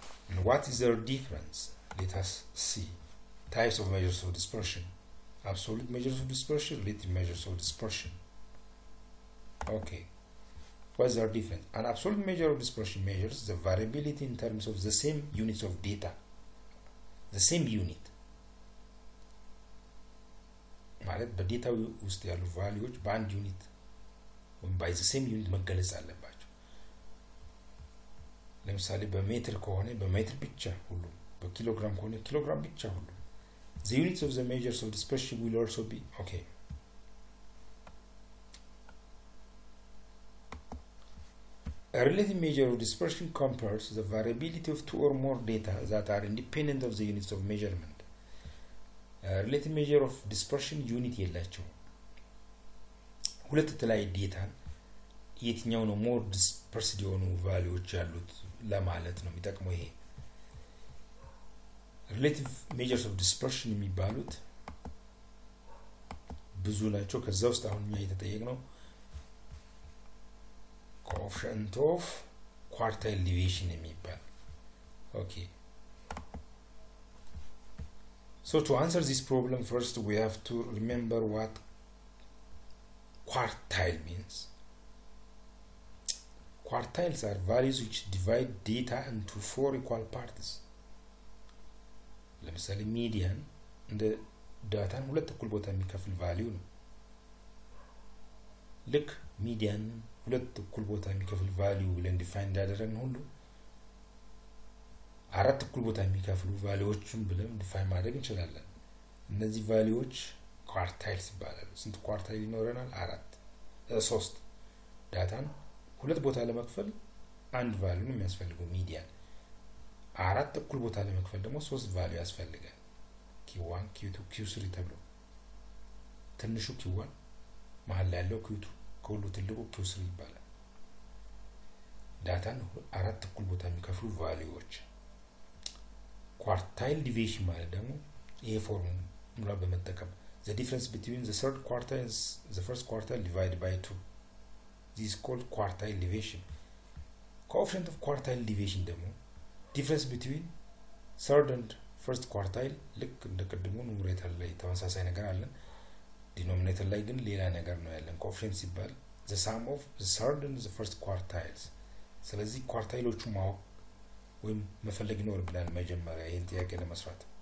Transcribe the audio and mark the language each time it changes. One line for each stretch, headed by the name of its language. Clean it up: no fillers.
English: And what is their difference? Let us see. Types of measures of dispersion: absolute measures of dispersion, relative measures of dispersion. Okay, what is our difference? An absolute measure of dispersion measures the variability in terms of the same units of data.
Amharic: The same unit ማለት በዴታ ውስጥ ያሉ ቫልዩዎች በአንድ ዩኒት ወይም
English: by the same unit
Amharic: መገለጽ አለባቸው። ለምሳሌ በሜትር ከሆነ በሜትር ብቻ ሁሉ፣ በኪሎግራም ከሆነ ኪሎግራም ብቻ ሁሉ።
English: The units of the measures of dispersion will also be okay. A relative measure of dispersion compares the variability of 2 or more data that are independent of the units of measurement.
Amharic: A relative measure of dispersion unit የላቸው። ሁለት የተለያየ ዴታን የትኛው ነው ሞር ዲስፐርስድ የሆኑ ቫልዩዎች ያሉት ለማለት ነው የሚጠቅመው ይሄ።
English: relative measures of dispersion
Amharic: የሚባሉት ብዙ ናቸው። ከዛ ውስጥ አሁን እኛ የተጠየቅነው
English: coefficient of quartile deviation
Amharic: የሚባል።
English: Okay, so to answer this problem, first we have to remember what quartile means. Quartiles are values which divide data into 4 equal parts.
Amharic: ለምሳሌ ሚዲያን እንደ ዳታን ሁለት እኩል ቦታ የሚከፍል ቫልዩ ነው። ልክ ሚዲያን ሁለት እኩል ቦታ የሚከፍል ቫልዩ ብለን ዲፋይን እንዳደረግን ሁሉ አራት እኩል ቦታ የሚከፍሉ ቫልዩዎችን ብለን ዲፋይን ማድረግ እንችላለን። እነዚህ ቫልዩዎች ኳርታይልስ ይባላሉ። ስንት ኳርታይል ይኖረናል? 3 ዳታን ሁለት ቦታ ለመክፈል አንድ ቫልዩ ነው የሚያስፈልገው ሚዲያን። አራት እኩል ቦታ ለመክፈል ደግሞ 3 ቫልዩ ያስፈልጋል። Q1 Q2 Q3 ተብሎ ትንሹ Q1 መሃል ላይ ያለው Q2 ከሁሉ ትልቁ Q3 ይባላል። ዳታን አራት እኩል ቦታ የሚከፍሉ ቫልዩዎች። quartile deviation ማለት ደግሞ ይሄ ፎርሙላ በመጠቀም
English: the difference between the third quartile and the first quartile divided by 2 this is called quartile deviation.
Amharic: Coefficient of quartile deviation ደግሞ
English: difference between third and first quartile
Amharic: ልክ እንደቀድሞ ኑሜሬተር ላይ ተመሳሳይ ነገር አለ ዲኖሚኔተር ላይ ግን ሌላ ነገር ነው ያለን coefficient ሲባል
English: the sum of the third and the first quartiles
Amharic: ስለዚህ ኳርታይሎቹ ማወቅ ወይም መፈለግ ይኖርብናል መጀመሪያ ይሄን ጥያቄ ለመስራት